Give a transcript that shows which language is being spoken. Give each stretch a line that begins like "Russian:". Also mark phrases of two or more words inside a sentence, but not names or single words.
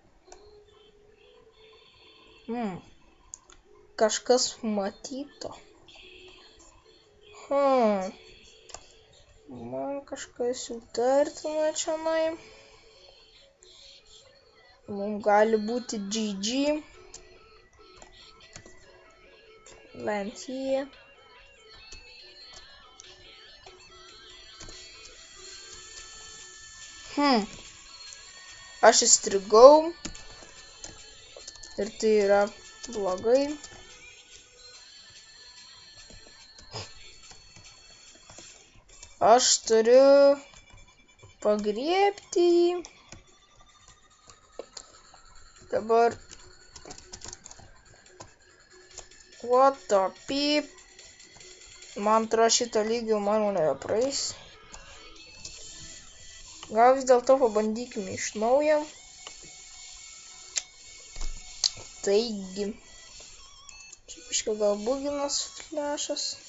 Lithuanian: Kažkas matyto. Man kažkas įtartina čionai. Mums gali būti GG.
English: Land here.
Lithuanian: Aš įstrigau. Ir tai yra blogai. Aš turiu pagriebti jį. Dabar.
English: What the peep.
Lithuanian: Man atrodo, šito lygio mano nebepraeis. Gal vis dėlto pabandykime iš naujo. Taigi. Čia biškai gal buginas flešas.